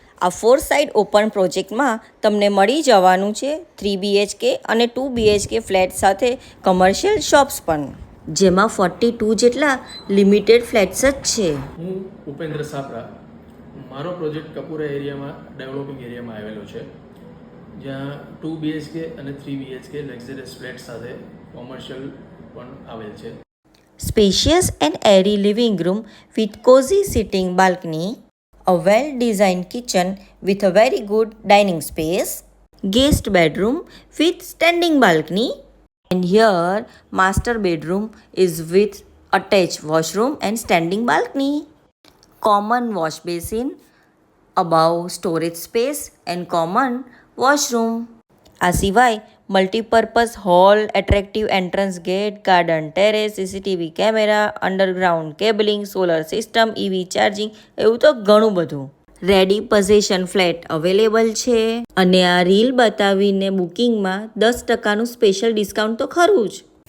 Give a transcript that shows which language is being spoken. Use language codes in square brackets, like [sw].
[gu] આ 4 side open પ્રોજેક્ટમાં તમને મળી જવાનું છે 3 BHK અને 2 BHK ફ્લેટ સાથે કમર્શિયલ શોપ્સ પણ, જેમાં 42 જેટલા લિમિટેડ ફ્લેટ્સ જ છે. હું ઉપેન્દ્ર સાપરા. મારો પ્રોજેક્ટ કપુરા એરિયામાં ડેવલપિંગ એરિયામાં આવેલો છે, જ્યાં 2 BHK અને 3 BHK લક્ઝરિયસ ફ્લેટ સાથે કોમર્શિયલ પણ આવેલ છે. [en] Spacious and airy living room with cozy sitting balcony, a well-designed kitchen with a very good dining space, guest bedroom with standing balcony, and here master bedroom is with attached washroom and standing balcony, common wash basin, above storage space and common washroom. [gu] આ સિવાય multipurpose hall, attractive entrance gate, garden terrace, CCTV camera, underground cabling, solar system, EV charging, એવું તો ઘણું બધું. Ready possession flat available છે અને આ reel બતાવીને બુકિંગમાં 10% સ્પેશિયલ ડિસ્કાઉન્ટ તો ખરું જ.